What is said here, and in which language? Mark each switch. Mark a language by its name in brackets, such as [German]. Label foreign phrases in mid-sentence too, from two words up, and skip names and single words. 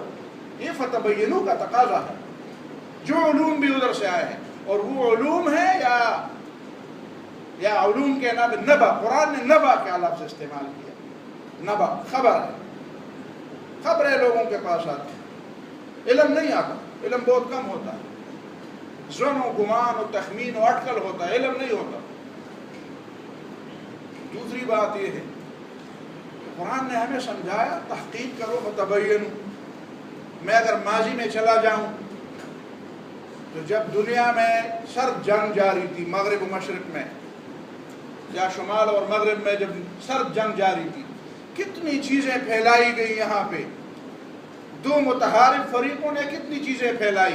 [Urdu] یہ فتبینوا کا تقاضا ہے، جو علوم بھی ادھر سے آئے ہیں، اور وہ علوم ہے یا علوم کے نام نبا، قرآن نے نبا کے لفظ استعمال کیا، نبا خبر ہے، خبریں لوگوں کے پاس آتی ہیں، علم نہیں آتا، علم بہت کم ہوتا ہے، ظن و گمان و تخمین و اٹکل ہوتا ہے، علم نہیں ہوتا۔ دوسری بات یہ ہے کہ قرآن نے ہمیں سمجھایا تحقیق کرو، فتبینوا، میں اگر ماضی میں چلا جاؤں تو جب دنیا میں سرد جنگ جاری تھی مغرب و مشرق میں یا شمال اور مغرب میں جب سرد جنگ جاری تھی کتنی چیزیں پھیلائی گئی یہاں پہ، دو متحارب فریقوں نے کتنی چیزیں پھیلائی.